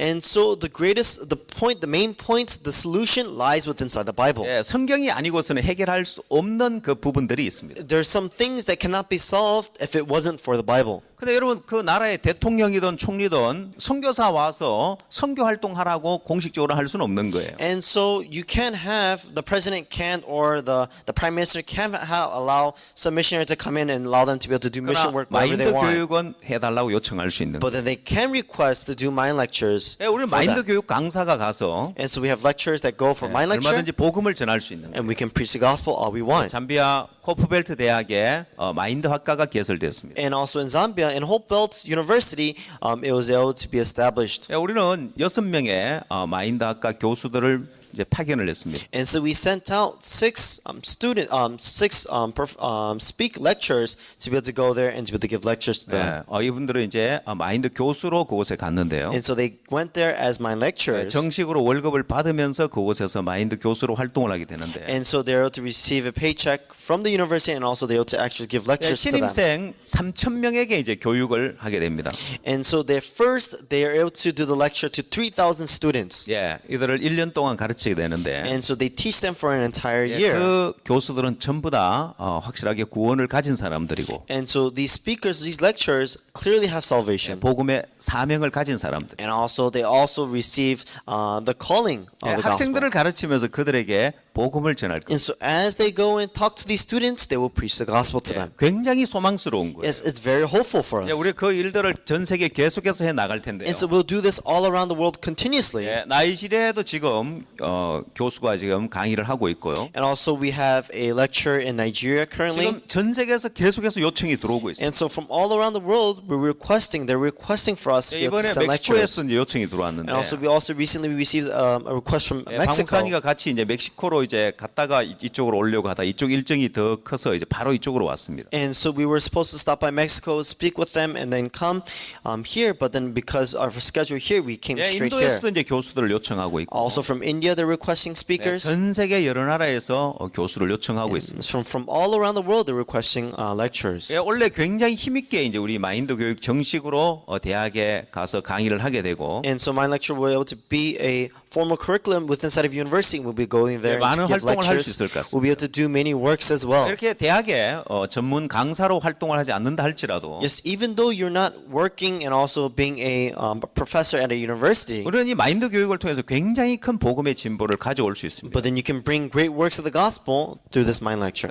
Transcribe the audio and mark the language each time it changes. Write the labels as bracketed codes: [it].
[en] and so the main point, the solution lies within inside the Bible. [ko] 성경이 아니고서는 해결할 수 없는 그 부분들이 있습니다. [en] There's some things that cannot be solved if it wasn't for the Bible. [ko] 근데 여러분 그 나라의 대통령이든 총리든 선교사 와서 선교 활동하라고 공식적으로 할 수는 없는 거예요. [en] And so you can't have the president can't or the prime minister can't allow some missionary to come in and allow them to be able to do mission work wherever they want. [ko] 교육은 해달라고 요청할 수 있는 [en] But then they can request to do mind lectures. [ko] 우리 [en] for [ko] 마인드 [en] that. [ko] 교육 강사가 가서 [en] And so we have lectures that go for mind lecture, [ko] 얼마든지 복음을 전할 수 있는 거예요. [en] and we can preach the gospel all we want. [ko] 잠비아 코프벨트 대학에 마인드 학과가 개설됐습니다. [en] And also in Zambia, in Hope Belt University, it was able to be established. [ko] 우리는 6명의 마인드 학과 교수들을 이제 파견을 했습니다. [en] And so we sent out six speak lecturers to be able to go there and to be able to give lectures to them. [ko] 이분들은 이제 마인드 교수로 그곳에 갔는데요. [en] And so they went there as mind lecturers. [ko] 정식으로 월급을 받으면서 그곳에서 마인드 교수로 활동을 하게 되는데 [en] And so they're able to receive a paycheck from the university and also they're able to actually give lectures to them. [ko] 신입생 3,000명에게 이제 교육을 하게 됩니다. [en] And so they are able to do the lecture to 3,000 students. [ko] 이들을 1년 동안 가르치게 되는데 [en] And so they teach them for an entire year. [ko] 그 교수들은 전부 다 확실하게 구원을 가진 사람들이고 [en] And so these speakers, these lecturers clearly have salvation. [ko] 복음의 사명을 가진 사람들. [en] And also they also receive the calling of the gospel. [ko] 학생들을 가르치면서 그들에게 복음을 전할 거예요. [en] And so as they go and talk to these students, they will preach the gospel to them. [ko] 굉장히 소망스러운 거예요. [en] Yes, it's very hopeful for us. [ko] 우리 그 일들을 전 세계 계속해서 해 나갈 텐데요. [en] And so we'll do this all around the world continuously. [ko] 나이지리아에도 지금 교수가 지금 강의를 하고 있고요. [en] And also we have a lecture in Nigeria currently. [ko] 지금 전 세계에서 계속해서 요청이 들어오고 있어요. [en] And so from all around the world, they're requesting for us to be able to [ko] 이번에 [en] send lectures. [ko] 멕시코에서 이제 요청이 들어왔는데. [en] And also we recently received a request from Mexico. [ko] 박목사님과 같이 이제 멕시코로 이제 갔다가 이쪽으로 오려고 하다 이쪽 일정이 더 커서 이제 바로 이쪽으로 왔습니다. [en] And so we were supposed to stop by Mexico, speak with them, and then come here. But then because of our schedule here, we came straight here. [ko] 인도에서도 이제 교수들을 요청하고 있고. [en] Also from India, they're requesting speakers. [ko] 전 세계 여러 나라에서 교수를 요청하고 있습니다. [en] From all around the world, they're requesting lectures. [ko] 원래 굉장히 힘있게 이제 우리 마인드 교육 정식으로 대학에 가서 강의를 하게 되고. [en] And so my lecture will be able to be a formal curriculum within inside of university. We'll be going there [ko] 많은 [en] and give [ko] 활동을 할 수 있을 것 같습니다. [en] We'll be able to do many works as well. [ko] 이렇게 대학에 전문 강사로 활동을 하지 않는다 할지라도 [en] Yes, even though you're not working and also being a professor at a university, [ko] 우리는 이 마인드 교육을 통해서 굉장히 큰 복음의 진보를 가져올 수 있습니다. [en] but then you can bring great works of the gospel through this mind lecture.